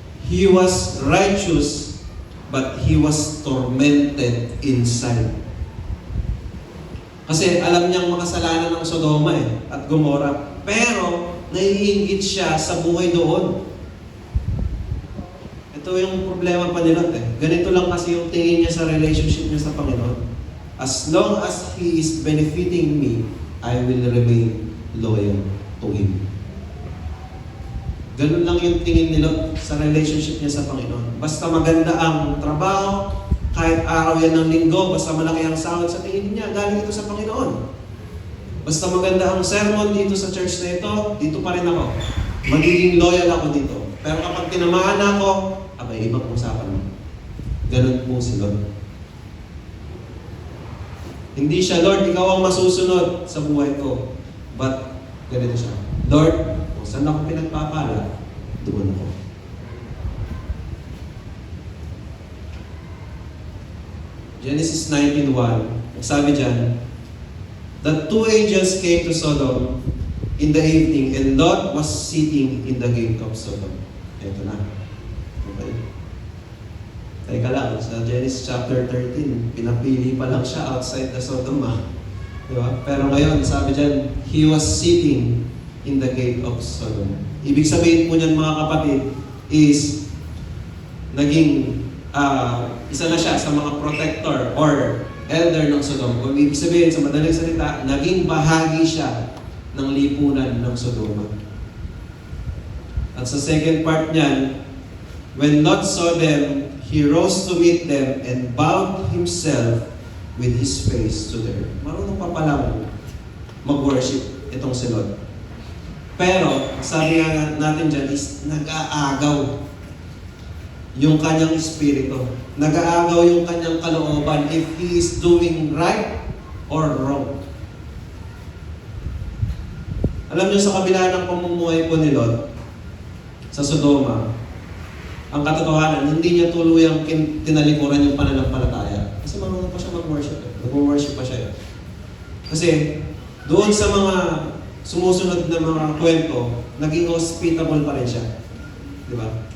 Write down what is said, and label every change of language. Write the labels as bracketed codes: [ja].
[en] He was righteous, but he was tormented inside. [tl] Kasi alam niyang makasalanan ng Sodoma at Gomora. Pero naiinggit siya sa buhay doon. Ito yung problema pa ni Lot Ganito lang kasi yung tingin niya sa relationship niya sa Panginoon. [en] As long as He is benefiting me, I will remain loyal to Him. [tl] Ganun lang yung tingin ni Lot sa relationship niya sa Panginoon. Basta maganda ang trabaho, kahit araw yan ng linggo, basta malaki ang sahod sa tingin niya, galing ito sa Panginoon. Basta maganda ang sermon dito sa church na ito, dito pa rin ako. Magiging loyal ako dito. Pero kapag tinamaan ako, abay, ibang usapan mo. Ganun po si Lot. Hindi siya, Lord, ikaw ang masusunod sa buhay ko. But, ganito siya. Lord, kung saan ako pinagpapala, doon ako. [en] Genesis 19:1, [tl] sabi dyan, [en] the two angels came to Sodom in the evening, and Lot was sitting in the gate of Sodom. [tl] Ito na. Okay. Teka lang, sa Genesis chapter 13, pinapili pa lang siya outside the Sodom. Diba? Pero ngayon, sabi dyan, [en] he was sitting in the gate of Sodom. [tl] Ibig sabihin po niyan mga kapatid, is naging isa na siya sa mga [en] protector or elder [tl] ng Sodom. Kung ibig sabihin, sa madaling salita, naging bahagi siya ng lipunan ng Sodoma. At sa [en] second part niyan, when Lot saw them, he rose to meet them and bowed himself with his face to the earth. [tl] Marunong pa palang mag-worship itong si Lot. Pero, sabi nga natin dyan is nag-aagaw. yung kanyang espiritu. Nag-aagaw yung kanyang kalooban [en] if he is doing right or wrong. [tl] Alam niyo, sa kabila ng pamumuhay po ni Lot sa Sodoma, ang katotohanan, hindi niya tuluyang tinalikuran yung pananampalataya. Kasi marunong pa siya mag-worship. Nag-worship pa siya. Kasi doon sa mga sumusunod na mga kwento, naging hospitable pa rin siya. Di ba?